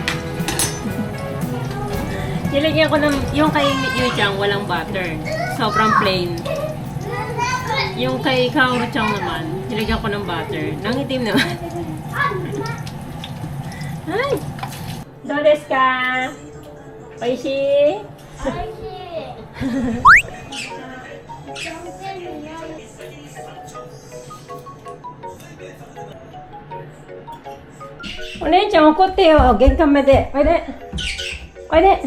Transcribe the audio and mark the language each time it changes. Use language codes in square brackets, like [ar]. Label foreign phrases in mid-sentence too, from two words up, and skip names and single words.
[tl] Nilagyan ko ng, yung kay Yu-Chang, walang butter. Sobrang plain. Yung kay Kaoru-Chang naman, nilagyan ko ng butter. Nangitim naman. Ay! [ja] どうですか! Oishi! O姉ちゃん怒ってよ。玄関まで。おいで。おいで。